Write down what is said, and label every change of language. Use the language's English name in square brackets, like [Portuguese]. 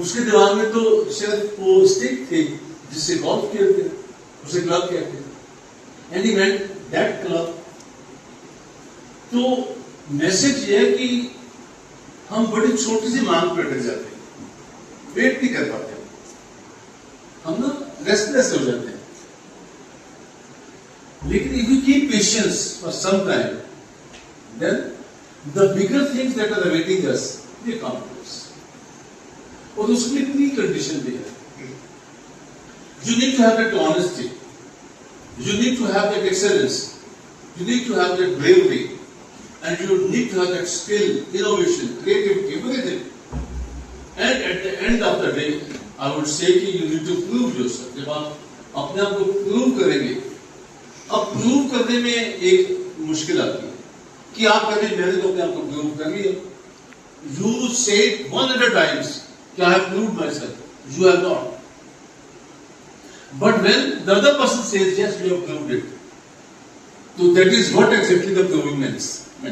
[Hindi] उसके दिमाग में तो शायद वो स्टिक थी जिससे गॉल्फ खेलते हैं, उसे क्लब कहते हैं, [English] And he went that club. [Hindi] तो मैसेज ये है कि हम बड़ी छोटी सी मांग पर अटक जाते हैं, वेट नहीं कर पाते, हम ना रेस्टलेस हो जाते हैं। [English] लेकिन if you keep patience for some time, then the bigger things that are awaiting us, they come to us. [Hindi] और उसमें इतनी कंडीशन भी है। [English] You need to have that honesty. You need to have that excellence. You need to have that bravery. And you need to have that skill, innovation, creativity, everything. And at the end of the day, I would say कि you need to prove yourself. [Hindi] जब आप अपने आप को prove करेंगे, अब prove करने में एक मुश्किल आती है कि आप कहें मैंने तो अपने आप को प्रूव कर लिया। [English] You say 100 times कि I have proved myself. You have not. But when the other person says yes, you have proved it. So that is what exactly the proving means.